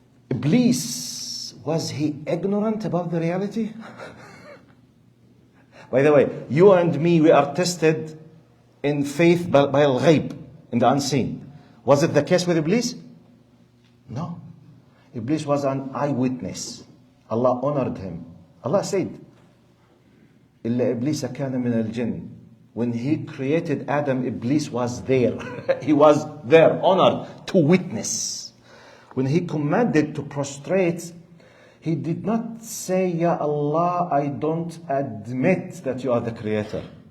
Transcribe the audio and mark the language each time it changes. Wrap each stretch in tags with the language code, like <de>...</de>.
<en>Iblis, was he ignorant about the reality? By the way, you and me, we are tested in faith by al-ghayb, in the unseen. Was it the case with Iblis? No. Iblis was an eyewitness. Allah honored him. Allah said,</en> <ar>إِلَّا إِبْلِيسَ كَانَ مِنَ الْجِنِّ.</ar> <en>When he created Adam, Iblis was there. He was there, honored, to witness. When he commanded to prostrate, he did not say, Ya Allah, I don't admit that you are the creator.</en>